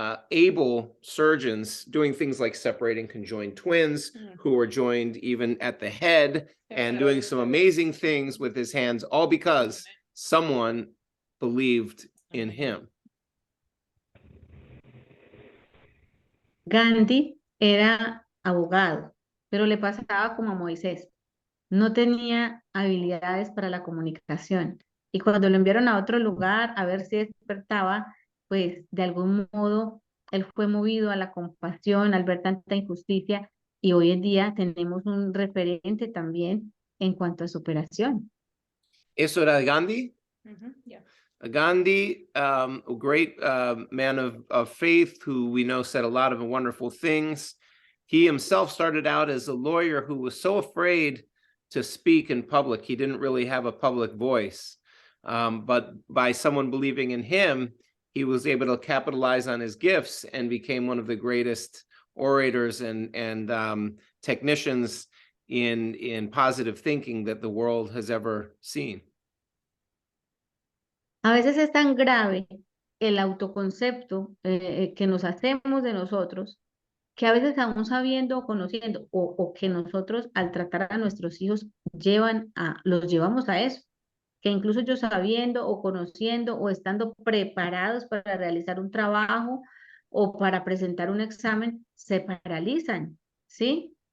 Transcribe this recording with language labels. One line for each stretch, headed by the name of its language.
English: able surgeons doing things like separating conjoined twins Mm. who were joined even at the head and doing some amazing things with his hands, all because someone believed in him.
Spanish: Gandhi era abogado, pero le pasaba como a Moisés. No tenía habilidades para la comunicación. Y cuando lo enviaron a otro lugar a ver si despertaba, pues de algún modo él fue movido a la compasión al ver tanta injusticia y hoy en día tenemos un referente también en cuanto a superación. Eso era Gandhi. Mhm, yeah.
English: Gandhi, a great man of faith who we know said a lot of wonderful things. He himself started out as a lawyer who was so afraid to speak in public. He didn't really have a public voice. But by someone believing in him, he was able to capitalize on his gifts and became one of the greatest orators and technicians in positive thinking that the world has ever seen.
Spanish: A veces es tan grave el autoconcepto que nos hacemos de nosotros, que a veces aún sabiendo o conociendo, o que nosotros al tratar a nuestros hijos los llevamos a eso, que incluso yo sabiendo o conociendo o estando preparados para realizar un trabajo o para presentar un examen, se paralizan, ¿sí?